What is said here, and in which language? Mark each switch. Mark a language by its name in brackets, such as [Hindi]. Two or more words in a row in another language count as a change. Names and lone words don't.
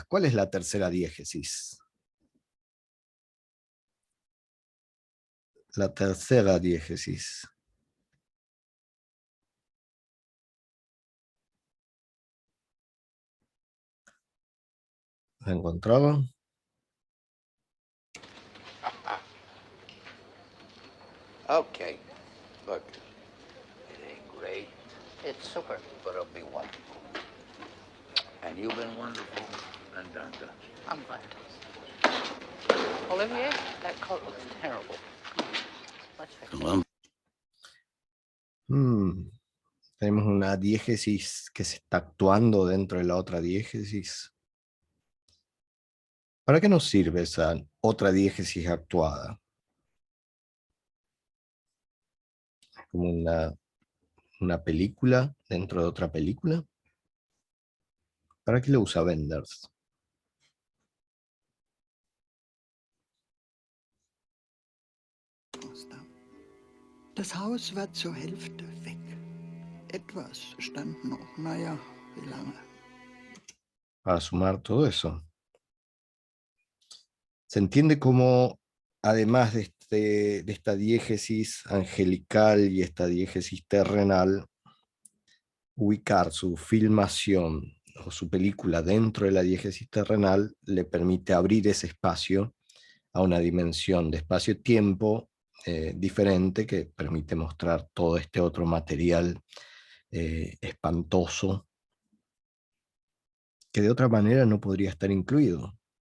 [Spanish] ¿Cuál es la tercera diégesis? La tercera diégesis. ¿La encontraban? [English] Okay, look, it ain't great. It's super, but it'll be wonderful. And you've been wonderful, and I'm glad. Olivier, that coat looks terrible. Let's fix it. [Spanish] Tenemos una diégesis que se está actuando dentro de la otra diégesis. ¿Para qué nos sirve esa otra diégesis actuada? Es como una película dentro de otra película. ¿Para qué lo usa Wenders? [German] Das Haus war zur Hälfte weg. Etwas stand noch. Naja, wie lange? [Spanish] Para sumar todo eso. Se entiende como, además de esta diégesis angelical y esta diégesis terrenal, ubicar su filmación o su película dentro de la diégesis terrenal le permite abrir ese espacio a una dimensión de espacio-tiempo diferente, que permite mostrar todo este otro material espantoso que de otra manera no podría estar incluido.